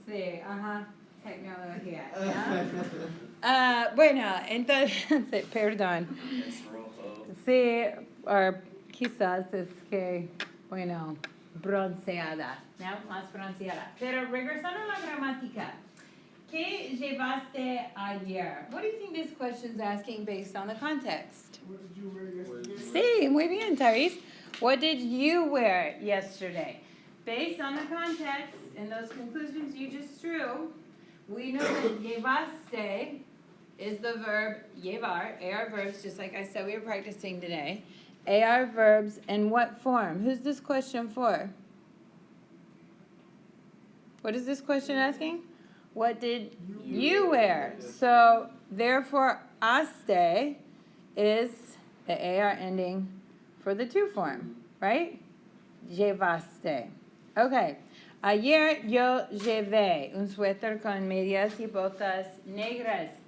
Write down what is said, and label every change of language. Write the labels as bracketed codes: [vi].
[es] Sí, ajá. Tecnología, ¿no? Bueno, entonces, perdón. Es rojo. Sí, o quizás es que, bueno, bronceada, ¿no? Más bronceada. Pero regresando a la gramática. ¿Qué llevaste ayer? [en] What do you think this question is asking based on the context? What did you wear yesterday? [es] Sí, muy bien, Tyrese. [en] What did you wear yesterday? Based on the context and those conclusions you just drew, we know that llevaste is the verb llevar, AR verbs, just like I said we were practicing today. AR verbs in what form? Who's this question for? What is this question asking? What did you wear? So, therefore, haste is the AR ending for the to form, right? [es] Llevaste. Okay. Ayer yo llevé un suéter con medias y botas negras.